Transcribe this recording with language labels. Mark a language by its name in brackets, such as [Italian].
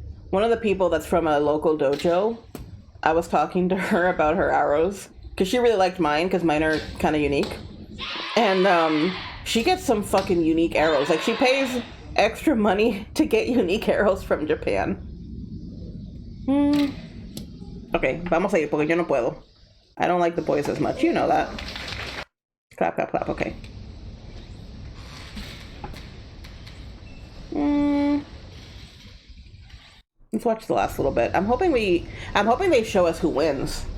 [English] One of the people that's from a local dojo, I was talking to her about her arrows. Because she really liked mine, because mine are kind of unique. And she gets some fucking unique arrows. Like, she pays extra money to get unique arrows from Japan. [Spanish] Okay, vamos a ir, porque yo no puedo. [English] I don't like the boys as much. You know that. Clap. Okay. Let's watch the last little bit. I'm hoping they show us who wins.